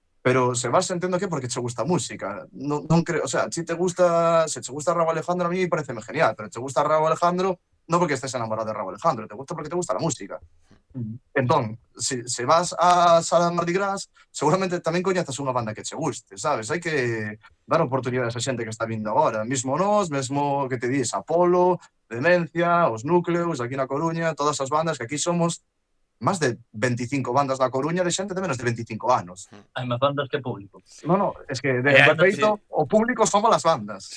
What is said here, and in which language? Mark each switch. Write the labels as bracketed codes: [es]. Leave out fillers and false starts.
[gl] Pero se vas entendo que porque che gusta a música. [es] Non creo, o sea, se te gusta Rauw Alejandro, a mí pareceme genial, pero te gusta Rauw Alejandro non porque estés enamorado de Rauw Alejandro, te gusta porque te gusta la música. [gl] Entón, se vas a Sala Mardi Gras, seguramente tamén coñezas unha banda que che guste, sabes? Hai que dar oportunidades a xente que está vindo agora, mesmo nós, mesmo que te dis, Apolo, Demencia, os Núcleos, aquí na Coruña, todas as bandas que aquí somos máis de 25 bandas da Coruña de xente de menos de 25 anos. Hai máis bandas que público. No, es que de feito, o público somos as bandas.